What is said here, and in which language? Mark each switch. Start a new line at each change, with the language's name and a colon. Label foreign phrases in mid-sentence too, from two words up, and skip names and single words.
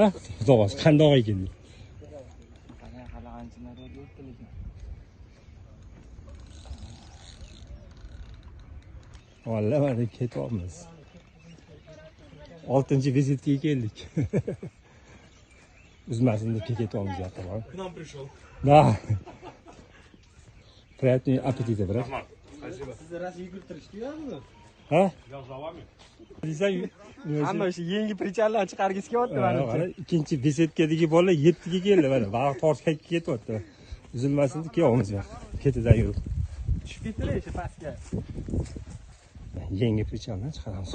Uzbek: Xudo xolasa qandoq ekan. Vallahi mana ketyapmiz. 6-vizitga keldik. Uzmasin deb ketyapmiz yoqqa.
Russian: К нам пришел. Да. Приятного аппетита, брат. Спасибо.
Uzbek: Siz ras yugurtirishdi-yu. Ha?
Russian: Я за вами.
Uzbek: Desang, Hamma o'sha yangi prichallar chiqargisi kelyapti mana ikkinchi besetkadagi bola 7ga keldi mana. Baliq tortib ketyapti. Uzilmasin deb kelyapmiz yoqqa. Ketidan yurib. Tushib ketdilar o'sha pastga. Yangi prichaldan chiqaramiz.